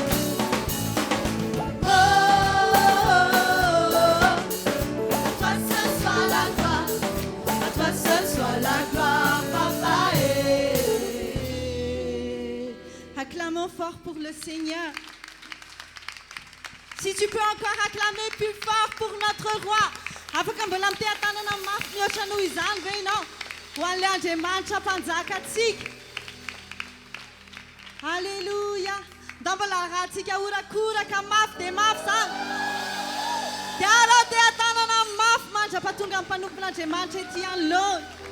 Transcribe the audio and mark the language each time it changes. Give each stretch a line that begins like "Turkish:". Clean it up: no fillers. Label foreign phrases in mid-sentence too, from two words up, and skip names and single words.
French: Oh, à toi seul soit la gloire, à toi seul soit la gloire, papa. acclamons fort pour le Seigneur. Si tu peux encore acclamer plus fort pour notre roi.
Malagasy: Afaka mbola mitehatana na mafy mihoatra noho izany ve ianao ho an'ilay Andriamanitra mpanjaka antsika.
French: Alléluia.
Malagasy: Da mbola rahantsika orakoraka mafy dia mafy zany. Dia alao tehatanana mafy mandra-pahatonga amin'ny mpanompon'Andriamanitra ety anoloana.